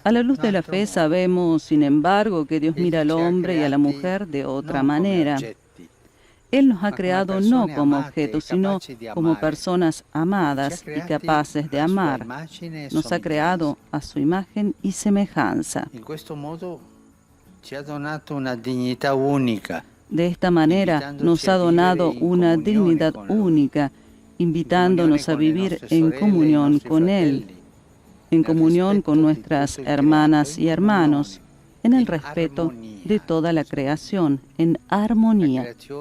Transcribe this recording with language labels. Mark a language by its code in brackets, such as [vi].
[es] A la luz de la fe sabemos, sin embargo, que Dios mira al hombre y a la mujer de otra manera. Él nos ha creado no como objetos, sino como personas amadas y capaces de amar. Nos ha creado a su imagen y semejanza. [it] In questo modo ci ha donato una dignità unica. [es] De esta manera nos ha donado una dignidad única, invitándonos a vivir en comunión con Él, en comunión con nuestras hermanas y hermanos, en el respeto de toda la creación, en armonía.